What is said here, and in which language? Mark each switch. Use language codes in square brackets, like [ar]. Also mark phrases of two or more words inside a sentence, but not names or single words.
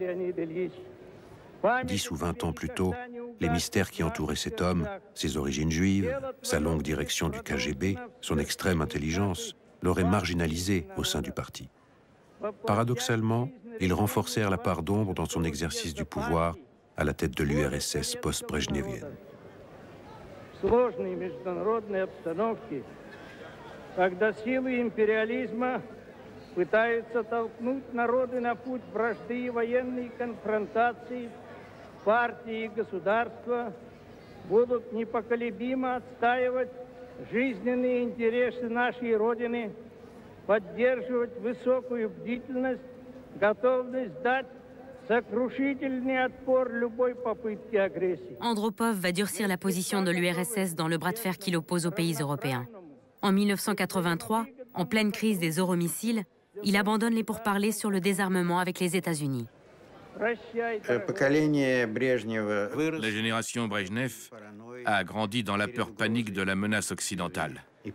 [fr] 10 ou 20 ans plus tôt, les mystères qui entouraient cet homme, ses origines juives, sa longue direction du KGB, son extrême intelligence, l'aurait marginalisé au sein du parti. Paradoxalement, ils renforcèrent la part d'ombre dans son exercice du pouvoir à la tête de l'URSS post-brejnevienne. [ru] Пытаются толкнуть народы на путь вражды и военной конфронтации, партии и государства будут непоколебимо отстаивать жизненные интересы нашей Родины, поддерживать высокую бдительность, готовность дать сокрушительный отпор любой попытке агрессии. [fr] Andropov va durcir la position de l'URSS dans le bras de fer qui l'oppose aux pays européens. En 1983, en pleine crise des euromissiles, il abandonne les pourparlers sur le désarmement avec les États-Unis. La génération Brejnev a grandi dans la peur panique de la menace occidentale.